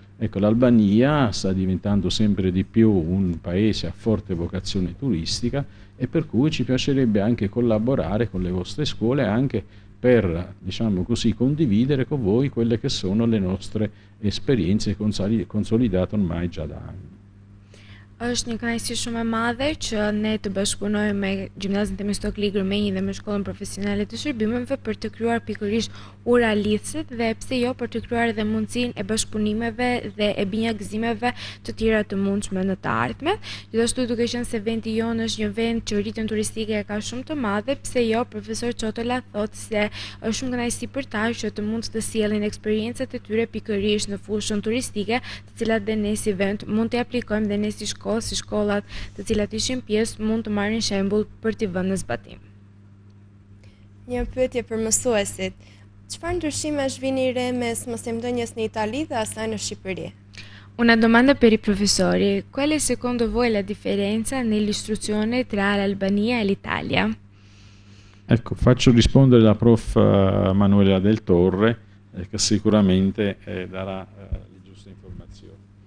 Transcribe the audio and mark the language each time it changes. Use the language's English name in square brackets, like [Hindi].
[Italian] Ecco, l'Albania sta diventando sempre di più un paese a forte vocazione turistica e per cui ci piacerebbe anche collaborare con le vostre scuole anche per, diciamo così, condividere con voi quelle che sono le nostre esperienze consolidate ormai già da anni. [Albanian] Është një kënaqësi shumë e madhe që ne të bashkëpunojmë me Gjimnazin Themistokli Kërmenji dhe me Shkollën Profesionale të Shërbimeve për të krijuar pikërisht ura lidhësit dhe pse jo për të krijuar edhe mundësinë e bashkëpunimeve dhe e binjakëzimeve të tjera të mundshme në të ardhmen. Gjithashtu duke qenë se vendi jonë është një vend që rritjen turistike e ka shumë të madhe, pse jo profesor Çotola thotë se është shumë kënaqësi për ta që të mund të sjellin eksperiencat e tyre pikërisht në fushën turistike, të cilat dhe ne si vend mund të aplikojmë dhe ne si shkollat të cilat ishin pjesë mund të marrin shembull për t'i vënë në zbatim. Një pyetje për mësuesit. Çfarë ndryshimesh vini re mes mësimdhënies në Itali dhe asaj në Shqipëri? [Italian] Una domanda per i professori. Qual è secondo voi la differenza nell'istruzione tra l'Albania e l'Italia? Ecco, faccio rispondere la prof Manuela Del Torre, che sicuramente darà le giuste informazioni.